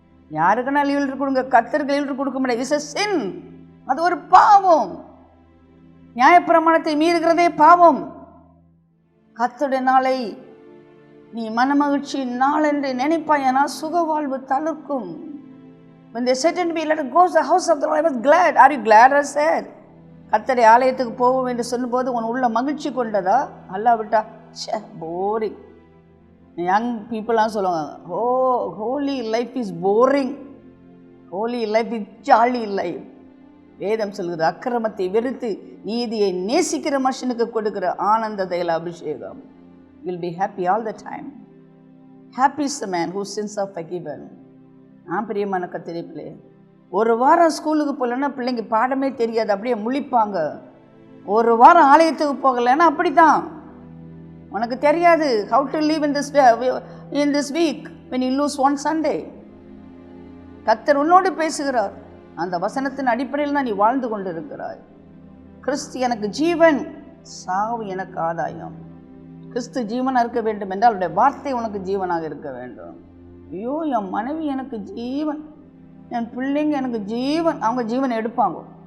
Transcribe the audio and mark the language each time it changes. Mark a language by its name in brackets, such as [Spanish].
[Tamil] யாருக்குன்னா leave letter கொடுங்க. கர்த்தருக்கு லீவ் லெட்டர் கொடுக்க முடியாது. [English] It's a sin. [Tamil] அது ஒரு பாவம். நியாயப்பிரமாணத்தை மீறுகிறதே பாவம். கர்த்தருடைய நாளை நீ மனமகிழ்ச்சி நாள் என்று நினைப்பாயனா சுக வாழ்வு தளர்க்கும். [English] When they said to me, let us go to the house of the Lord, I was glad. Are you glad? I said. [Tamil] கர்த்தருடைய ஆலயத்துக்கு போவோம் என்று சொல்லும்போது உன் உள்ள மகிழ்ச்சி கொண்டதா? அல்லாவிட்டா [English] Boring. Young பீப்புளாம் [Tamil] சொல்லுவாங்க, [English] Holy life is boring, holy life is jolly life. [Tamil] வேதம் சொல்கிற அக்கிரமத்தை வெறுத்து நீதியை நேசிக்கிற மனுஷனுக்கு கொடுக்கிற ஆனந்த தைல அபிஷேகம். [English] You'll be happy all the time. Happy is the man whose sins are forgiven. [Tamil] பிரியமான கர்த்தருடைய பிள்ளை, ஒரு வாரம் ஸ்கூலுக்கு போகலன்னா பிள்ளைங்க பாடமே தெரியாது, அப்படியே முழிப்பாங்க. ஒரு வாரம் ஆலயத்துக்கு போகலைன்னா அப்படி தான். உனக்கு தெரியாது [English] how to live in this week when you lose one Sunday. [Tamil] கர்த்தர் உன்னோடு பேசுகிறார். அந்த வசனத்தின் அடிப்படையில் தான் நீ வாழ்ந்து கொண்டு இருக்கிறாய். கிறிஸ்து எனக்கு ஜீவன், சாவு எனக்கு ஆதாயம். கிறிஸ்து ஜீவனாக இருக்க வேண்டும் என்றால் அவருடைய வார்த்தை உனக்கு ஜீவனாக இருக்க வேண்டும். ஐயோ, என் மனைவி எனக்கு ஜீவன், என் பிள்ளைங்க எனக்கு ஜீவன். அவங்க ஜீவனை எடுப்பாங்க.